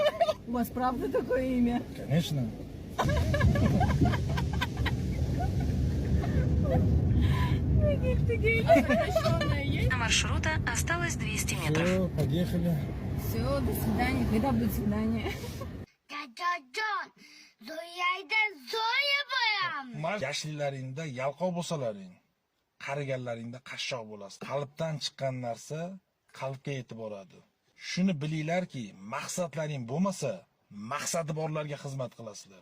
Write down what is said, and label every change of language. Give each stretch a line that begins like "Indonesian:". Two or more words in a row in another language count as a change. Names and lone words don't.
Russian: У вас правда такое имя? Конечно. До маршрута осталось 200 метров. Все, поехали. Все, до свидания. Когда будет свидание?
Uzbek: Dadajon, Zoyayda Zoya bo'lam. Yoshliklaringda yalqov bo'lsalaring, qariganlaringda qashshoq bo'lasiz. Qalbdan chiqqan narsa qalbga yetib boradi. Shuni bilinglarki, maqsadlaring bo'lmasa, maqsadi borlarga xizmat qilasizlar.